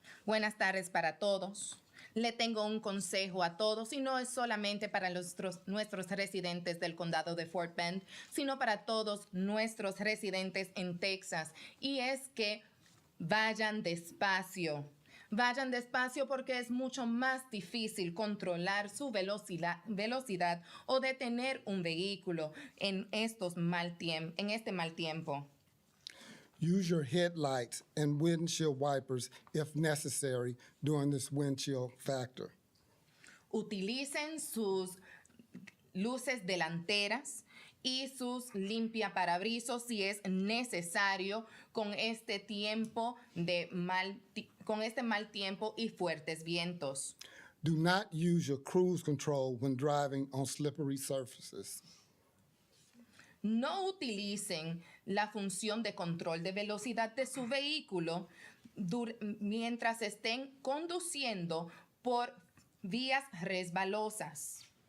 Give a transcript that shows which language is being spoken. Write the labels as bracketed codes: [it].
[es] Buenas tardes para todos. Le tengo un consejo a todos y no es solamente para nuestros residentes del condado de Fort Bend, sino para todos nuestros residentes en Texas. Y es que vayan despacio. Vayan despacio porque es mucho más difícil controlar su velocidad o detener un vehículo en este mal tiempo. [en] Use your headlights and windshield wipers if necessary during this wind chill factor. [es] Utilicen sus luces delanteras y sus limpiaparabrisas si es necesario con este mal tiempo y fuertes vientos. [en] Do not use your cruise control when driving on slippery surfaces. [es] No utilicen la función de control de velocidad de su vehículo mientras estén conduciendo por vías resbalosas.